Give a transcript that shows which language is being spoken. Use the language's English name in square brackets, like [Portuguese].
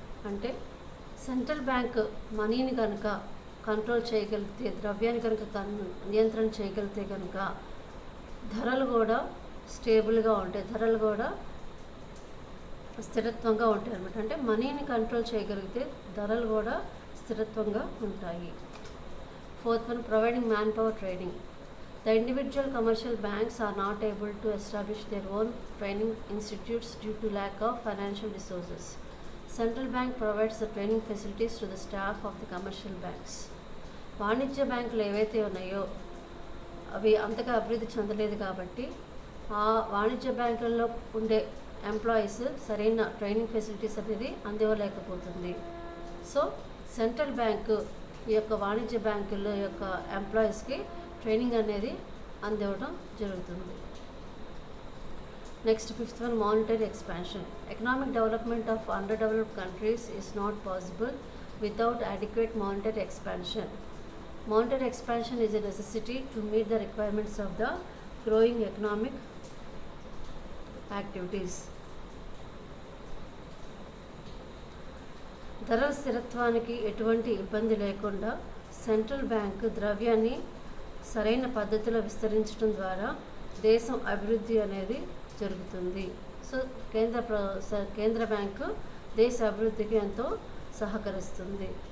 [Telugu] అంటే central bank మనీని కనుక కంట్రోల్ చేయగలిగితే, ద్రవ్యాన్ని కనుక నియంత్రణ చేయగలిగితే కనుక ధరలు కూడా స్టేబుల్గా ఉంటాయి, ధరలు కూడా స్థిరత్వంగా ఉంటాయి అన్నమాట. అంటే మనీని కంట్రోల్ చేయగలిగితే ధరలు కూడా స్థిరత్వంగా ఉంటాయి. [English] Fourth one, providing man power training. The individual commercial banks are not able to establish their own training institutes due to lack of financial resources. Central Bank provides the training facilities to the staff of the commercial banks. [Telugu] వాణిజ్య బ్యాంకులు ఏవైతే ఉన్నాయో అవి అంతగా అభివృద్ధి చెందలేదు కాబట్టి ఆ వాణిజ్య బ్యాంకుల్లో ఉండే ఎంప్లాయీస్ సరైన ట్రైనింగ్ ఫెసిలిటీస్ అనేది అందివ్వలేకపోతుంది. సో సెంట్రల్ బ్యాంకు ఈ యొక్క వాణిజ్య బ్యాంకుల యొక్క ఎంప్లాయీస్కి ట్రైనింగ్ అనేది అందివ్వడం జరుగుతుంది. [English] Next, fifth one, monetary expansion. Economic development of underdeveloped countries is not possible without adequate monetary expansion. Monetary expansion is a necessity to meet the requirements of the growing economic activities. [Telugu] ధరల స్థిరత్వానికి ఎటువంటి ఇబ్బంది లేకుండా central bank ద్రవ్యాన్ని సరైన పద్ధతిలో విస్తరించడం ద్వారా దేశం అభివృద్ధి అనేది జరుగుతుంది. సో కేంద్ర బ్యాంకు దేశ అభివృద్ధికి ఎంతో సహకరిస్తుంది.